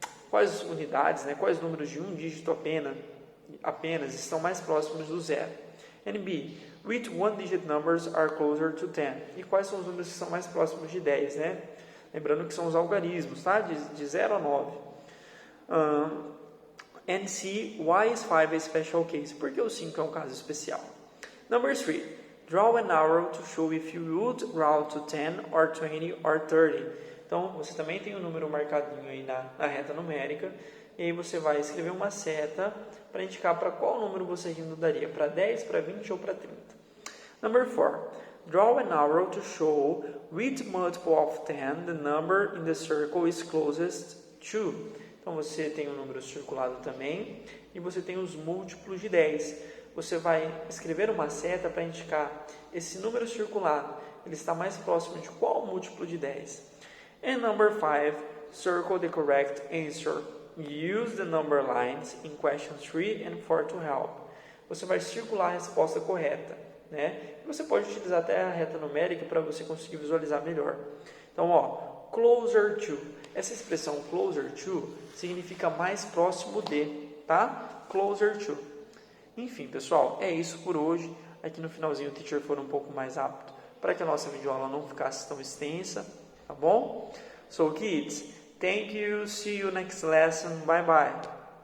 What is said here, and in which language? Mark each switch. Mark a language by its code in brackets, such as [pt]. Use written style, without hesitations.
[pt] Quais unidades, quais números de um dígito apenas estão mais próximos do 0? [en] And B. Which one-digit numbers are closer to 10? [pt] E quais são os números que são mais próximos de 10, né? Lembrando que são os algarismos, tá? De 0 a 9. [en] And C. Why is 5 a special case? [pt] Porque o 5 é um caso especial. [en] Number 3. Draw an arrow to show if you would round to 10 or 20 or 30. [pt] Então, você também tem um número marcadinho aí na reta numérica. E aí você vai escrever uma seta para indicar para qual número você arredondaria, para 10, para 20 ou para 30. [en] Number 4. Draw an arrow to show which multiple of 10 the number in the circle is closest to. [pt] Então, você tem um número circulado também e você tem os múltiplos de 10. Você vai escrever uma seta para indicar esse número circulado, ele está mais próximo de qual múltiplo de 10. [en] And number 5, circle the correct answer. Use the number lines in questions 3 and 4 to help. [pt] Você vai circular a resposta correta, né? Você pode utilizar até a reta numérica para você conseguir visualizar melhor. Então, closer to. Essa expressão closer to significa mais próximo de, tá? Closer to. Enfim, pessoal, é isso por hoje. Aqui no finalzinho o teacher foi um pouco mais rápido para que a nossa videoaula não ficasse tão extensa, tá bom? [en] So kids, thank you, see you next lesson, bye bye.